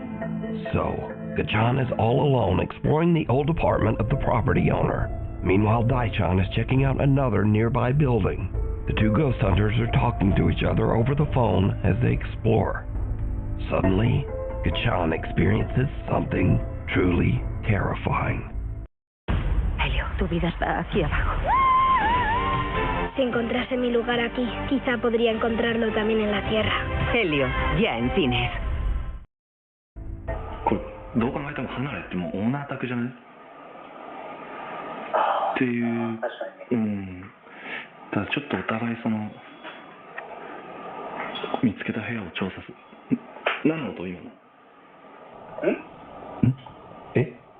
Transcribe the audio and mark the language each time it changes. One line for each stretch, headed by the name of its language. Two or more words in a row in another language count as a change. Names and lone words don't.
English: So, Gachan is all alone exploring the old apartment of the property owner. Meanwhile, Daichan is checking out another nearby building. The two ghost hunters are talking to each other over the phone as they explore. Suddenly, Gachan experiences something truly terrifying.
Spanish: Helio, tu vida está aquí abajo. Si encontrase mi lugar aquí, quizá podría encontrarlo también en la tierra. Helio, ya en cines.
Japanese: どう考えても離れてもオーナー宅じゃないっていう。ただちょっとお互いその見つけた部屋を調査する。何の音今の？え？